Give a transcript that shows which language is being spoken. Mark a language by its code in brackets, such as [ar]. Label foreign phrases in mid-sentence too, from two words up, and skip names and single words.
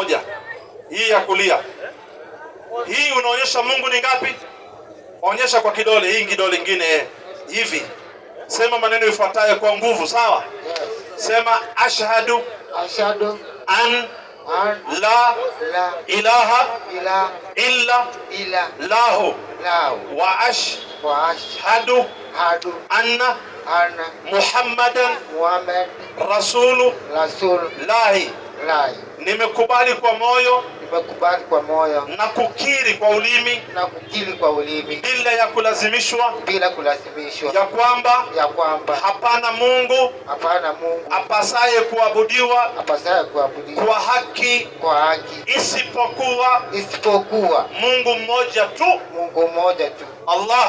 [sw] Hii ya kulia. Hii unaonyesha Mungu ni ngapi? Onyesha kwa kidole, hii kidole kingine hivi. Sema maneno ifuatayo kwa nguvu, sawa? [ar] Sema أشهد أن لا إله إلا الله وأشهد أن محمدا رسول الله. [sw] Nimekubali kwa moyo na kukiri kwa ulimi bila ya kulazimishwa ya kwamba hapana Mungu apasaye kuabudiwa kwa haki isipokuwa Mungu mmoja tu, Allah.